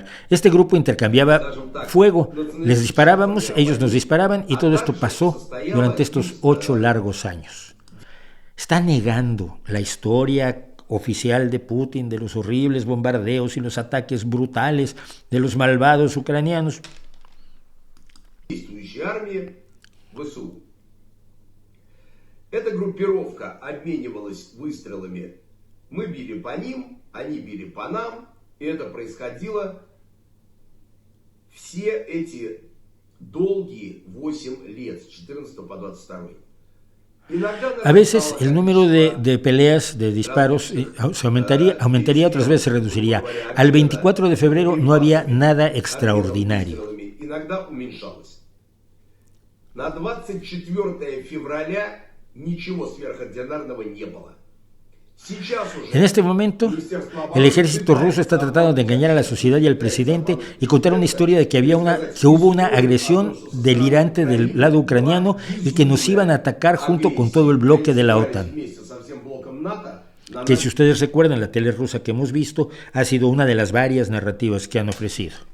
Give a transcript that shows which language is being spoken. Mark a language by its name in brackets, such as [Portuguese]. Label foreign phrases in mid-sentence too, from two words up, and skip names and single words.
[Spanish] Este grupo intercambiaba fuego, les disparábamos, ellos nos disparaban y todo esto pasó durante estos 8 largos años. Está negando la historia oficial de Putin, de los horribles bombardeos y los ataques brutales de los malvados ucranianos. [Russian] Эта группировка обменивалась выстрелами. Мы били по ним, они били по нам, и это происходило все эти долгие 8 лет, с 14 по 22. [Spanish] A veces el número de peleas, de disparos, se aumentaría, otras veces se reduciría. Al 24 de febrero no había nada extraordinario. [Russian] На 24 февраля ничего сверхординарного не было. [Spanish] En este momento, el ejército ruso está tratando de engañar a la sociedad y al presidente y contar una historia de que hubo una agresión delirante del lado ucraniano y que nos iban a atacar junto con todo el bloque de la OTAN. Que, si ustedes recuerdan, la tele rusa que hemos visto ha sido una de las varias narrativas que han ofrecido.